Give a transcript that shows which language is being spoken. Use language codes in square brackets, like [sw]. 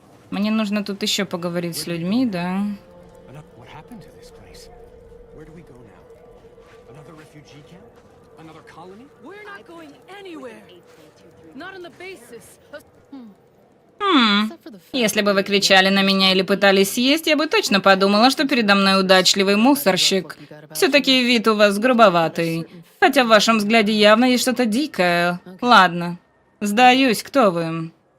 [ru] Мне нужно тут еще поговорить с людьми, да? [en] What happened to this place? Where do we go now? Another refugee camp? Another colony? We're not going anywhere. Not on the basis of... [ru] Если бы вы кричали на меня или пытались съесть, я бы точно подумала, что передо мной удачливый мусорщик. Все-таки вид у вас грубоватый. Хотя в вашем взгляде явно есть что-то дикое. Ладно. Сдаюсь, кто вы?